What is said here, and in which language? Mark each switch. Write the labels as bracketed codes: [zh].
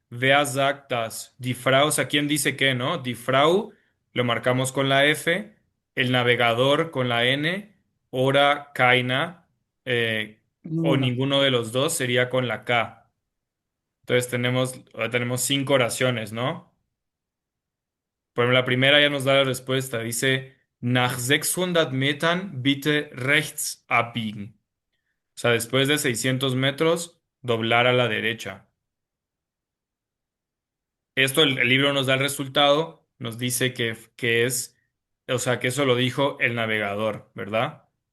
[de] Wer sagt das? Die Frau, [es] o sea, ¿quién dice qué, no? [de] Die Frau [es] lo marcamos con la F, el navegador con la N, ora [de] keiner, [es] o Ninguno. ninguno de los dos sería con la K. Entonces tenemos 5 oraciones, ¿no? Por ejemplo, la primera ya nos da la respuesta. Dice, [de] nach 600 Metern bitte rechts abbiegen. [es] O sea, después de 600 metros, doblar a la derecha. Esto el libro nos da el resultado, nos dice que es, o sea, que eso lo dijo el navegador, ¿verdad?